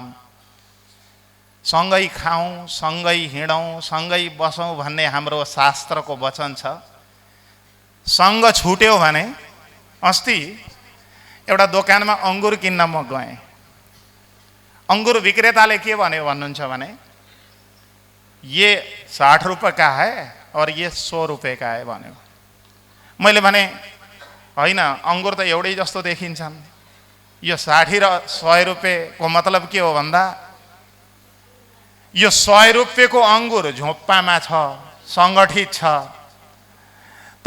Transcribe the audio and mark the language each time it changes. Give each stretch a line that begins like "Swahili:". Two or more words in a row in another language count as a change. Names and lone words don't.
Nepali: सँगै खाउँ, सँगै हिँडौँ, सँगै बसौँ भन्ने हाम्रो शास्त्रको वचन छ। सँग छुट्यो भने, अस्ति एउटा दोकानमा अङ्गुर किन्न म गएँ। अङ्गुर विक्रेताले के भन्यो भन्नुहुन्छ भने
Hindi: ये 60 रुपये का है और ये 100 रुपये का है
Nepali: भन्यो। मैले भने होइन, अङ्गुर त एउटै जस्तो देखिन्छन्। यो 60 र 100 रुपयेको मतलब के हो भन्दा यो 100 रुपयेको अङ्गुर झोप्पामा छ, सङ्गठित छ।